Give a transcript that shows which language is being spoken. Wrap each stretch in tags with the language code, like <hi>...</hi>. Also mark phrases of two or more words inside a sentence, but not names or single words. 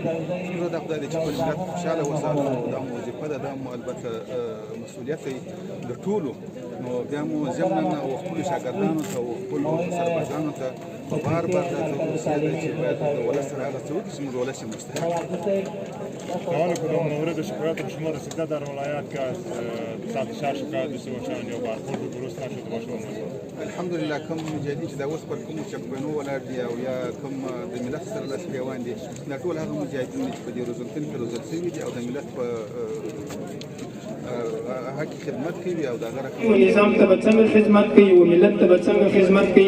<ps>زموږ هدف دا دی چې خپل ملت خوشحاله وساتو. دا مو وظیفه ده، دا مو البته مسؤلیت دی د ټولو. نو بیا مو ضمناً او خپلو شاګردانو ته او خپلو سربازانو ته په بار بار دا توصیه ده چې باید د ولس سره هغه څه وکړي چې زموږ ولس یې مستحق</ps> <fa>حوالا کدوم مورد شکایت به شما رسیده در ولایت که از ساعت شهر شکایت داشته باشند یا برخورد درست نشده باشه؟</fa> <ps>الحمدلله کوم مجاهدین چې دا اوس پر کومو چکبینو ولاړ دي او یا کوم د ملت سره لاس پیوان دي، دا ټول هغه مجاهدین دي چې په دې روزنتون کې روزل شوي دي او د ملت په حق خدمت کوي او د هغه رقم نظام ته به څنګه خدمت کوي او ملت ته به څنګه خدمت کوي.</ps>